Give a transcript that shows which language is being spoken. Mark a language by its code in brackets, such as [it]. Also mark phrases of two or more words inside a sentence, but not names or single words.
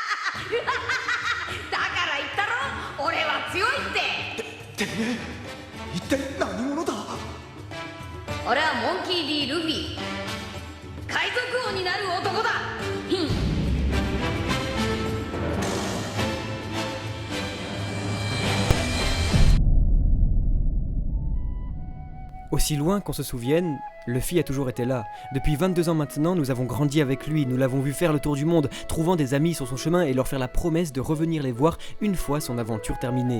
[ja] だから言ったろ、俺は強いって。てめえ、一体何者だ。俺はモンキー D ルフィ、海賊王になる男だ。 [fr] Aussi loin qu'on se souvienne, Luffy a toujours été là. Depuis 22 ans maintenant, nous avons grandi avec lui, nous l'avons vu faire le tour du monde, trouvant des amis sur son chemin et leur faire la promesse de revenir les voir une fois son aventure terminée.